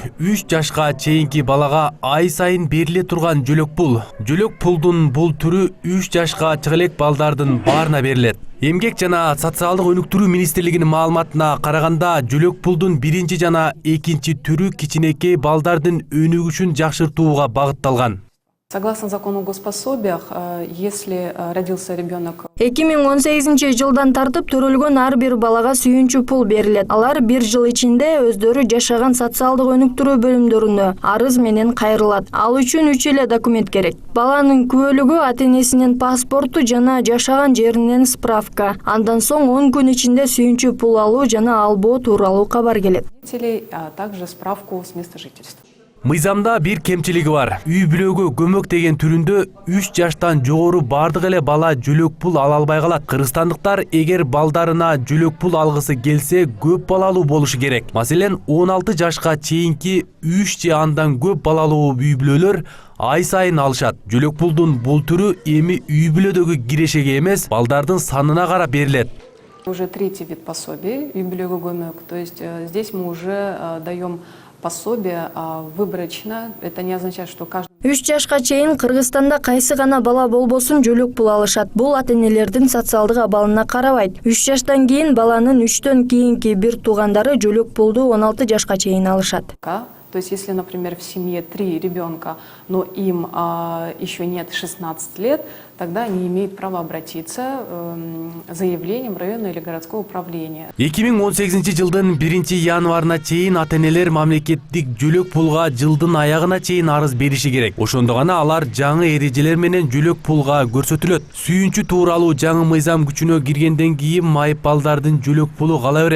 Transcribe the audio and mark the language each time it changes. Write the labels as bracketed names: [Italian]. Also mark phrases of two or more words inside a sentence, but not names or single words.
[Kyrgyz] 3 жашка чейинки балага ай сайын бериле турган жөлөк пул. Жөлөк пулдун бул түрү 3 жашка чыга элек балдардын баарына берилет. Эмгек жана социалдык өнүктүрүү министрлигинин маалыматына караганда, жөлөк пулдун биринчи жана экинчи түрү кичинекей балдардын өнүгүшүн жакшыртууга багытталган. [Russian] Согласно закону о госпособиях, если родился ребенок... [Kyrgyz] 2018 жылдан тартып төрөлгөн ар бир балага сүйүнчү пул берилет. Алар бир жыл ичинде өздөрү жашаган социалдык өнүктүрүү бөлүмдөрүнө арыз менен кайрылат. Ал үчүн 3 эле документ керек. Баланын күбөлүгү, ата-энесинин паспорту жана жашаган жеринен справка. Андан соң 10 күн ичинде сүйүнчү пул алуу жана албоо тууралуу кабар келет. [Russian] А также справку с места жительства. [Kyrgyz] Мыйзамда бир кемчилиги бар. Үй бүлөгө көмөк деген түрүндө 3 жаштан жогору бардык эле бала жөлөк пул ала албай калат. Кыргызстандыктар эгер балдарына жөлөк пул алгысы келсе, көп балалуу болушу керек. Маселен, 16 жашка чейинки 3 же андан көп балалуу үй бүлөлөр ай сайын алышат. Жөлөк пулдун бул түрү эми үй бүлөдөгү кирешеге эмес, балдардын санына карап берилет. [Russian] Уже третий вид пособий, [Kyrgyz] үй бүлөгө көмөк. [Russian] То есть здесь мы уже даем пособие выборочно. Это не означает, что каждый... [Kyrgyz] 3 жашка чейин Кыргызстанда кайсы гана бала болбосун жөлөк пул алышат. Бул ата-энелердин социалдык абалына карабайт. 3 жаштан кийин баланын 3төн кийинки бир туугандары жөлөк пулду 16 жашка чейин алышат. [Russian] То есть, если, например, в семье 3 ребенка, но им еще нет 16 лет, тогда они имеют право обратиться заявлением в районное или городское управление. [Kyrgyz] 2018 жылдын 1 январына чейин ата-энелер мамлекеттик жөлөк пулга жылдын аягына чейин арыз бериши керек. Ошондо гана алар жаңы эрежелер менен жөлөк пулга көрсөтүлөт. Сүйүнчү тууралуу жаңы мыйзам күчүнө киргенден кийин майып балдардын жөлөк пулу кала берет.